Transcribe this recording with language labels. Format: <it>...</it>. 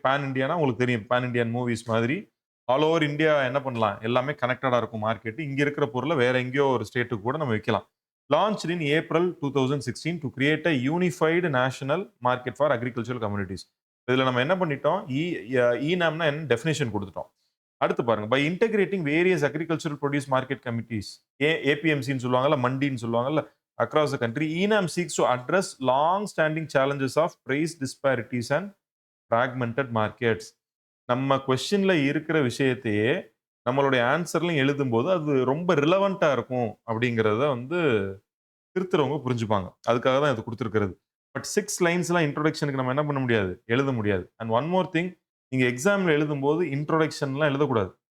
<ta>பான் Indiana உங்களுக்கு தெரியும். பான் Indian movies மாதிரி ஆல் ஓவர் இந்தியா என்ன பண்ணலாம்? எல்லாமே கனெக்டடா இருக்கும் மார்க்கெட். இங்க இருக்கிற பொருள வேற எங்கேயோ ஒரு ஸ்டேட்டுக்கு கூட நம்ம விக்கலாம்.</ta> <en>Launched in April 2016 to create a unified national market for agricultural communities.</en> <ta>இதுல நம்ம என்ன பண்ணிட்டோம்? இநாம்னா என்ன டெஃபினிஷன் குடுத்துட்டோம். அடுத்து பாருங்க.</ta> <en>by integrating various agricultural produce market committees,</en> <ta>ஏபிஎம்சின்னு சொல்லுவாங்கல்ல, மண்டின்னு சொல்லுவாங்கல்ல,</ta> <en>across the country, ENAM seeks to address long-standing challenges of price disparities and fragmented markets.</en> <ta>நம்ம கொஸ்டின்ல இருக்கிற விஷயத்தையே நம்மளுடைய ஆன்சர்லையும் எழுதும்போது அது ரொம்ப ரிலவெண்டா இருக்கும் அப்படிங்கிறத வந்து திருத்துறவங்க புரிஞ்சுப்பாங்க. அதுக்காக தான் இது கொடுத்துருக்கிறது. பட் 6 லைன்ஸ்லாம் இன்ட்ரோடக்ஷனுக்கு நம்ம என்ன பண்ண முடியாது? எழுத முடியாது.</ta> <en>and one more thing,</en> <ta>நீங்க எக்ஸாம்ல எழுதும்போது இன்ட்ரோடக்ஷன்லாம் எழுதக்கூடாது.</ta>